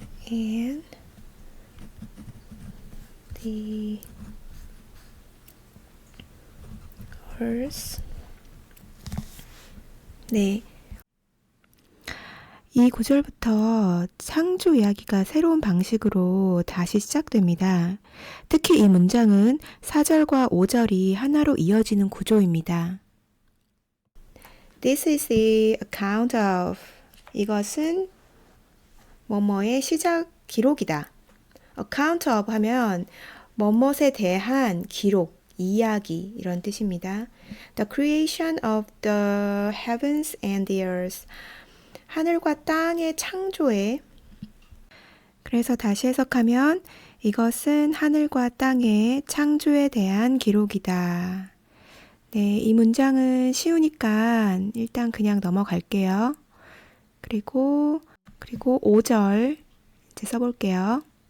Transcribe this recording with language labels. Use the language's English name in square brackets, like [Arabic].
[English] and the earth. [Korean] 네. 이 구절부터 창조 이야기가 새로운 방식으로 다시 시작됩니다. 특히 이 문장은 4절과 5절이 하나로 이어지는 구조입니다. [English] This is the account of. [Korean] 이것은 뭐뭐의 시작 기록이다. account of 하면 뭐뭇에 대한 기록, 이야기 이런 뜻입니다. [English] The creation of the heavens and the earth. [Korean] 하늘과 땅의 창조에. 그래서 다시 해석하면 이것은 하늘과 땅의 창조에 대한 기록이다. 네, 이 문장은 쉬우니까 일단 그냥 넘어갈게요. 그리고 5절 이제 써볼게요.